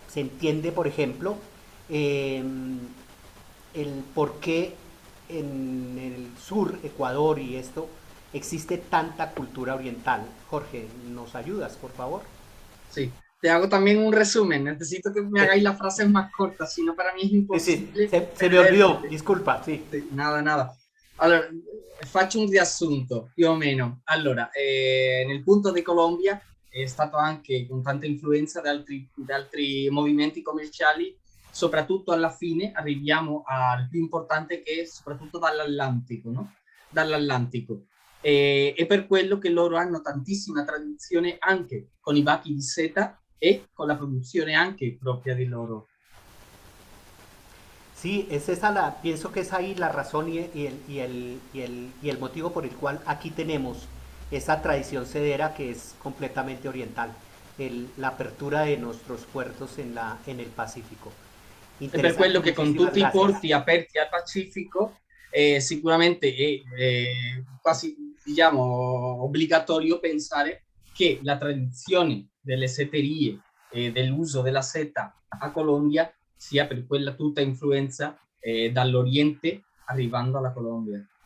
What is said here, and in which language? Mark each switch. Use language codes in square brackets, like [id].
[es] Se entiende, por ejemplo, el por qué en el sur, Ecuador y esto, existe tanta cultura oriental. Jorge, ¿nos ayudas, por favor? Sí, te hago también un resumen. Necesito que me hagáis las frases más cortas, si no para mí es imposible. Sí, se me olvidó, disculpa, sì. Nada. [it] Allora, faccio un riassunto, più o meno. Allora, nel punto di Colombia è stato anche con tanta influenza da altri movimenti commerciali, soprattutto alla fine arriviamo al più importante, che è soprattutto dall'Atlantico, no? Dall'Atlantico. E per quello che loro hanno tantissima tradizione anche con i bachi di seta e con la produzione anche propria di loro. [es] Sí, es esa pienso que es ahí la razón y el motivo por el cual aquí tenemos esa tradición sedera que es completamente oriental, la apertura de nuestros puertos en el Pacífico. [it] E per quello che con tutti i porti aperti al Pacifico sicuramente è quasi, diciamo, obbligatorio pensare che la tradizione delle seterie e dell'uso della seta a Colombia sia per quella tutta influenza dall'Oriente arrivando alla Colombia.